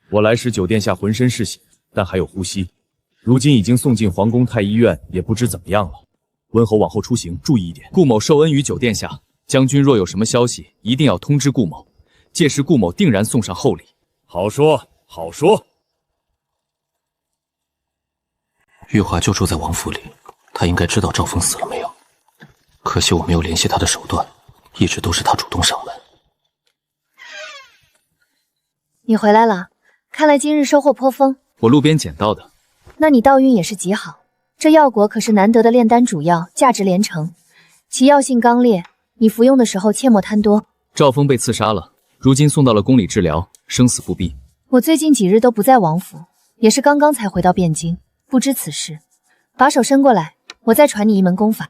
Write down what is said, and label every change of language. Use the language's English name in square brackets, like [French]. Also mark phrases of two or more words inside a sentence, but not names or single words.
[Chinese] 我來時，九殿下渾身是血，但還有呼吸。如今已經送進皇宮太醫院，也不知怎麼樣了。溫侯往後出行注意一點。顧某受恩於九殿下，將軍若有什麼消息，一定要通知顧某。屆時顧某定然送上厚禮。好說，好说。玉华就住在王府里，他应该知道赵峰死了没有。可惜我没有联系他的手段，一直都是他主动上门。你回来了，看来今日收获颇丰。我路边捡到的。那你道运也是极好，這藥果可是難得的煉丹主藥，價值連城，其藥性剛烈，你服用的時候切莫貪多。趙峰被刺殺了，如今送到了宮裡治療，生死不避。我最近幾日都不在王府，也是剛剛才回到汴京，不知此事。把手伸過來，我再傳你一門功法。